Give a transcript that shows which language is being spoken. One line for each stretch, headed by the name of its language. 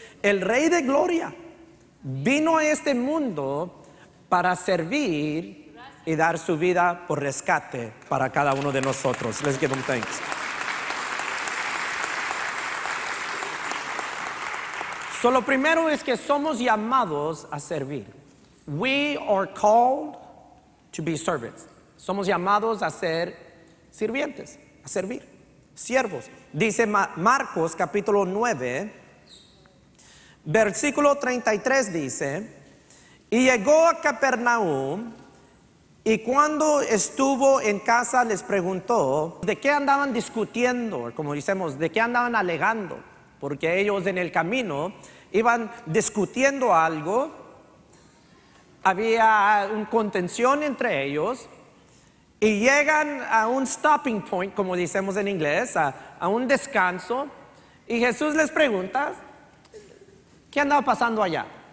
Spanish: El Rey de Gloria vino a este mundo para servir y dar su vida por rescate para cada uno de nosotros.
English: Let's give him thanks.
Spanish: So, lo primero es que somos llamados a servir.
English: We are called to be servants.
Spanish: Somos llamados a ser sirvientes, a servir, siervos. Dice Marcos capítulo 9, versículo 33 dice, y llegó a Capernaum Y cuando estuvo en casa les preguntó de qué andaban discutiendo, como decimos, de qué andaban alegando, porque ellos en el camino iban discutiendo algo, había una contención entre ellos y llegan a un stopping point, como decimos en inglés, a un descanso, y Jesús les pregunta, ¿qué andaba pasando allá?